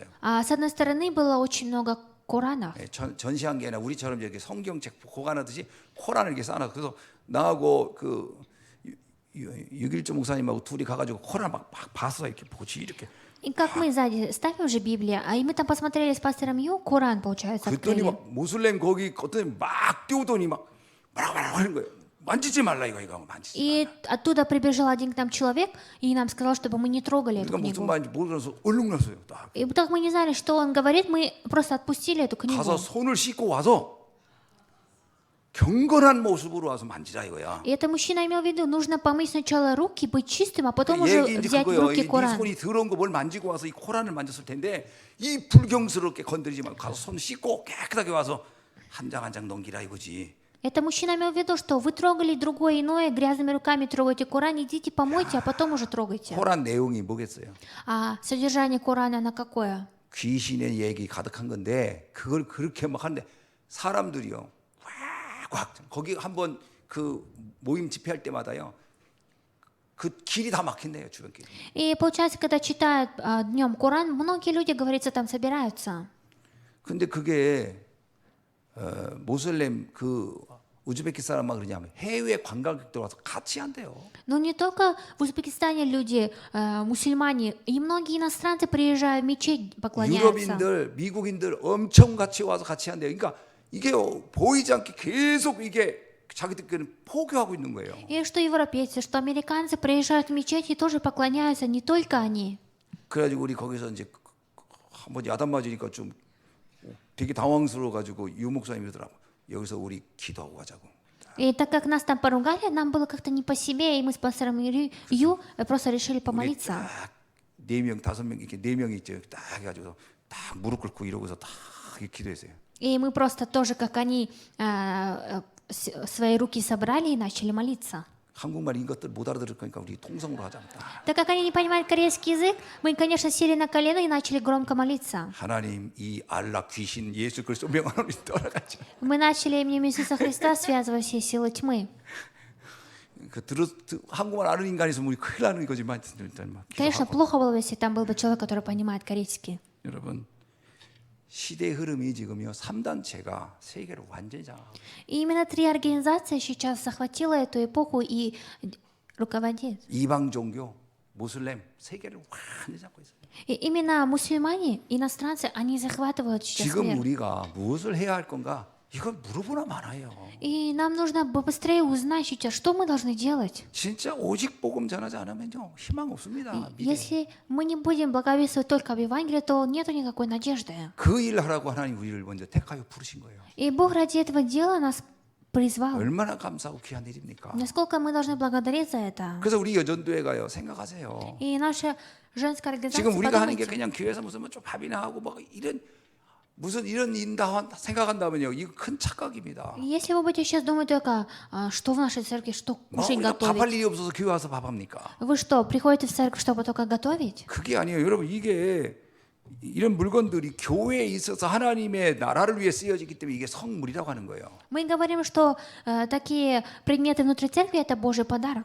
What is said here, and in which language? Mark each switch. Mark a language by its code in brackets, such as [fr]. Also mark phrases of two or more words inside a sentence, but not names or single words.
[ru] А с одной стороны было очень много Коранов. [ko] 전시한 게 아니라 우리처럼 이렇게 성경책 보관하듯이 코란을 이렇게 쌓아놨어. 그래서 나하고 그 6.1조 목사님하고 둘이 가가지고 코란 막 봤어 이렇게 보지 이렇게. [ru] И как мы сзади ставим уже Библию, и мы там посмотрели с пастором Ю, Коран, получается, [ko] 그랬더니 [ru] открыли. [ko] 막 모슬렘 거기 어떤 막 뛰어오더니 막 뭐라고 하는 거예요. 만지지 말라 이거 만지지. [ru] И оттуда прибежал один к нам человек и нам сказал, чтобы мы не трогали эту [ko] 그러니까 무슨 [ru] книгу. [ko] 말인지 모르면서 얼룩났어요. 딱 [ru] И так мы не знали, что он говорит, мы просто отпустили эту книгу. [ko] 가서 손을 씻고 와서 경건한 모습으로 와서 만지라 이거야. [ru] И это мужчина имел в виду, нужно помыть сначала руки, быть чистым, а потом уже [ko] 얘기 이제 [ru] взять в [ko] 그거예요. [ru] руки [ko] 네 [ru] Коран. [ko] 손이 더러운 거 뭘 만지고 와서 이 코란을 만졌을 텐데 이 불경스럽게 건드리지 말고 가서 손 씻고 깨끗하게 와서 한 장 한 장 넘기라 이거지. [ru] Это мужчина имел в виду, что вы трогали другое иное, грязными руками трогаете Коран, идите помойте, а потом уже трогайте. [ko] 코란 내용이 뭐겠어요? [ru] А содержание Корана на какое? [ko] 귀신의 얘기 가득한 건데 그걸 그렇게 막 하는데 사람들이요. 꽉 거기 한번 그 모임 집회할 때마다요. 그 길이 다 막힌대요 주변 길. [ru] И получается, когда читают днем Коран, многие люди, говорится, там собираются. [ko] 근데 그게 모슬렘 그 우즈베키스탄만 그러냐면 해외 관광객들 와서 같이 한대요. [ru] Но не только в Узбекистане люди, мусульмане, и многие иностранцы приезжают в мечеть, поклоняются. [ko] 유럽인들, 미국인들 엄청 같이 와서 같이 한대요. 그러니까 이게 보이지 않게 계속 이게 자기들끼리는 포교하고 있는 거예요. [ru] И что европейцы, что американцы приезжают в мечеть и тоже поклоняются, не только они. [ko] 그래가지고 우리 거기서 이제 한번 야단 맞으니까 좀 되게 당황스러워 가지고 유 목사님이 그러더라고. 여기서 우리 기도하고 가자고. [ru] И так как нас там поругали, нам было как-то не по себе, и мы с пастором Ю просто решили помолиться. [ko] 네 명, 다섯 명 이렇게 네 명이 있죠. 딱 해가지고 딱 무릎 꿇고 이러고서 딱 이렇게 기도했어요. [ru] И мы просто тоже, как они, свои руки собрали и начали молиться. [ko] 한국말 이것들 못 알아들을 거니까 우리 통성으로 하자. [ru] Так как они не понимают корейский язык, мы, конечно, сели на колено и начали громко молиться. [ko] 하나님 이 알라 귀신 예수 그리스도 명하노니 떠나가지. [ru] Мы начали именем Иисуса Христа связывать все силы тьмы. [ko] 그 한국말 아는 인간이 있으면 우리 큰일 나는 거지만 일단 막 [ru] Конечно, [ko] 기도하고. [ru] плохо было бы, если там был бы человек, который понимает корейский. [ko] 여러분 시대 흐름이 지금요 3단체가 세계를 완전히 장악하고 [ru] И именно 3 организации сейчас захватила эту эпоху и руководит. [ko] 이방 종교, 모슬렘 세계를 완전히 잡고 있어요. [ru] И именно мусульмане, иностранцы, они захватывают сейчас [ko] 지금 [ru] мир. [ko] 우리가 무엇을 해야 할 건가? 이걸 물어보나 마나요. [ru] И нам нужно побыстрее узнать сейчас, что мы должны делать. [ko] 진짜 오직 복음 전하지 않으면요 희망 없습니다. 미래. [ru] Если мы не будем благовествовать только об Евангелии, то нету никакой надежды. [ko] 그 일 하라고 하나님 우리를 먼저 택하여 부르신 거예요. [ru] И Бог ради этого дела нас призвал. [ko] 얼마나 감사하고 귀한 일입니까? [ru] Насколько мы должны благодарить за это. [ko] 그래서 우리 여전도에 가요. 생각하세요. [ru] И наша женская организация, [ko] 지금 우리가 하는 게 [ru] подумайте, [ko] 그냥 교회에서 무슨 좀 밥이나 하고 막 이런 무슨 이런 인다 생각한다면요. 이거 큰 착각입니다. [ru] если вы будете сейчас думать только, что в нашей церкви, что [ko] 뭐 [ru] кушать [ko] 우리가 밥할 [ru] готовить, [ko] 일이 없어서 교회 와서 밥합니까? [ru] вы что, приходите в церковь, чтобы только готовить? [ko] 그게 아니에요. 여러분 이게 이런 물건들이 교회에 있어서 하나님의 나라를 위해 쓰여지기 때문에 이게 성물이라고 하는 거예요. [ru] Мы говорим, что такие предметы внутри церкви – это Божий подарок.